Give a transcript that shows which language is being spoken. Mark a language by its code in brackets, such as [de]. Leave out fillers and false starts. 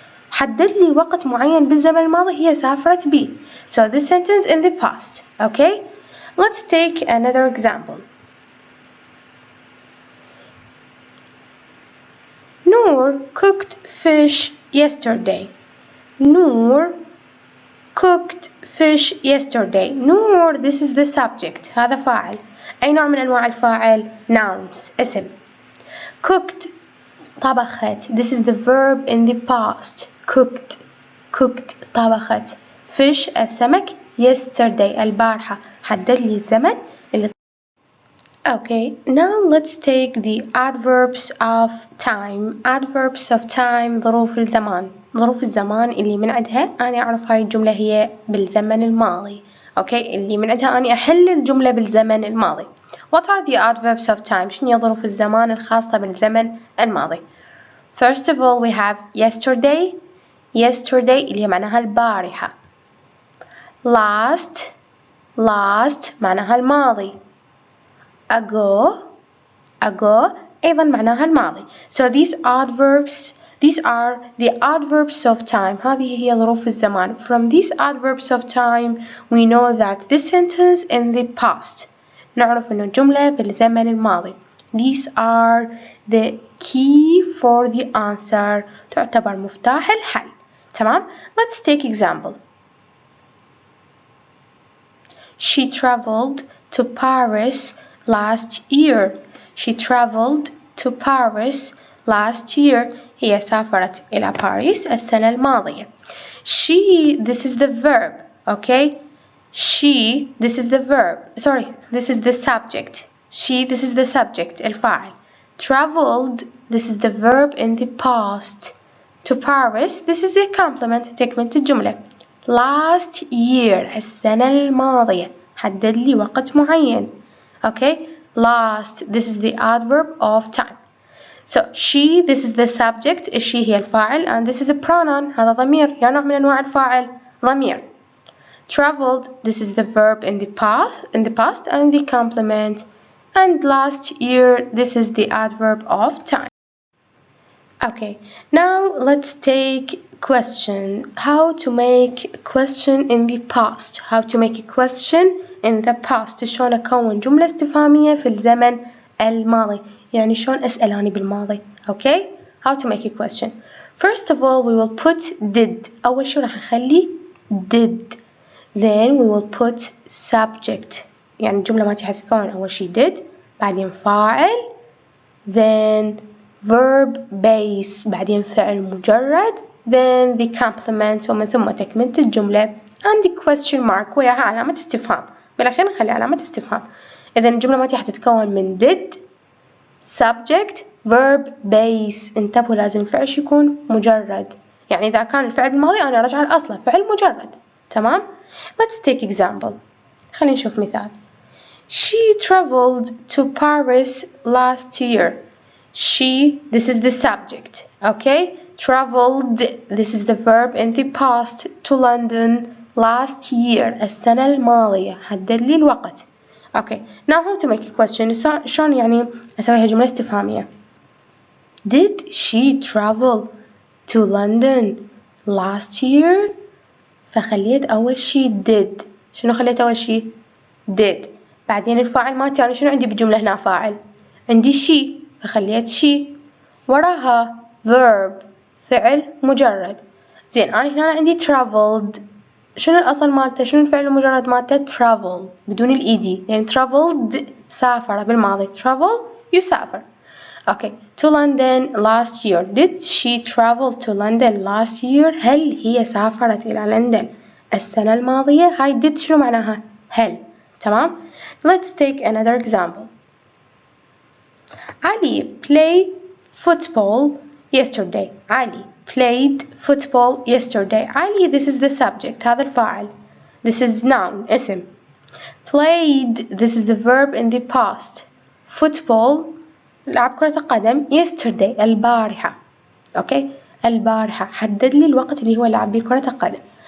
[ar] حدد لي وقت معين بالزمن الماضي هي سافرت به. [en] So this sentence in the past. Okay? Let's take another example. Noor cooked fish yesterday. Noor cooked fish yesterday. [ar] Noor, [en] this is the subject. [ar] هذا فاعل. أي نوع من أنواع الفاعل؟ Nouns. اسم. [en] cooked طبخت. This is the verb in the past. cooked طبخت. fish السمك yesterday البارحة. [ar] حدد لي الزمن اللي. [en] Okay, now let's take the adverbs of time. Adverbs of time [ar] ظروف الزمان. ظروف الزمان اللي من عندها أنا أعرف هاي الجملة هي بالزمن الماضي. Okay, اللي من عندها أنا أحل الجملة بالزمن الماضي. [en] What are the adverbs of time? [ar] شنو هي ظروف الزمان الخاصة بالزمن الماضي؟ [en] First of all, we have yesterday. [ar] Yesterday اللي هي معناها البارحة. Last معناها الماضي. ago أيضا معناها الماضي. [en] So these are the adverbs of time. [ar] هذه هي ظروف الزمان. [en] From these adverbs of time we know that this sentence in the past. [ar] نعرف إنه الجملة بالزمن الماضي. [en] These are the key for the answer. [ar] تعتبر مفتاح الحل. [en] تمام؟ Let's take example. She traveled to Paris last year. She traveled to Paris last year. [ar] هي سافرت إلى باريس السنة الماضية. [en] She, this is the verb, okay? She, this is the verb. Sorry, this is the subject. She, this is the subject, الفاعل. Traveled, this is the verb in the past. To Paris, this is a complement, [ar] تكملة الجملة. [en] Last year, [ar] السنة الماضية. حدد لي وقت معين. [en] Okay, last, this is the adverb of time. So she, this is the subject, she [ar] هي الفاعل, [en] and this is a pronoun, [ar] هذا ضمير, يا نوع من أنواع الفاعل, ضمير. [en] Traveled, this is the verb in the past, and the complement. And last year, this is the adverb of time. Okay, now let's take question. How to make question in the past. How to make a question in the past. [ar] شلون أكون جملة استفهامية في الزمن الماضي. يعني شلون أسأل أنا بالماضي. [en] Okay? How to make a question. First of all, we will put did. [ar] أول شي راح نخلي did. [en] Then we will put subject. [ar] يعني الجملة ما تتكون أول شي did. بعدين فاعل. [en] Then verb base [ar] بعدين فعل مجرد [en] then the complement [ar] ومن ثم تكملة الجملة [en] and the question mark [ar] وياها علامة استفهام. بالأخير نخلي علامة استفهام. إذا الجملة ما تتكون من [en] did subject verb base. [ar] انتبهوا لازم الفعل يكون مجرد. يعني إذا كان الفعل بالماضي أنا أرجع لأصله فعل مجرد. [en] تمام؟ Let's take example. [ar] خلينا نشوف مثال. [en] She traveled to Paris last year. She, this is the subject, okay? Traveled, this is the verb in the past, to London last year, [ar] السنة الماضية. حدد لي الوقت. [en] Okay, now how to make a question. [ar] شلون يعني أسويها جملة استفهامية. [en] Did she travel to London last year? [ar] فخليت أول شي did. شنو خليت أول شي؟ did. بعدين الفاعل مالتي أنا شنو عندي بالجملة هنا فاعل؟ عندي she فخليت she. وراها verb فعل مجرد. زين أنا هنا عندي traveled. شنو الأصل مالته؟ شنو الفعل المجرد مالته؟ travel بدون الإيدي. يعني traveled سافر بالماضي. travel يسافر. [en] Okay, to London last year. Did she travel to London last year? [ar] هل هي سافرت إلى لندن السنة الماضية؟ هاي did شنو معناها؟ هل. [en] تمام؟ Let's take another example. Ali played football yesterday. Ali played football yesterday. Ali, this is the subject. [ar] هذا الفاعل. [en] This is noun, اسم. Played, this is the verb in the past. [ar] Football, لعب كرة القدم yesterday البارحة. Okay, البارحة. حدد لي الوقت اللي هو لعب بيه كرة القدم.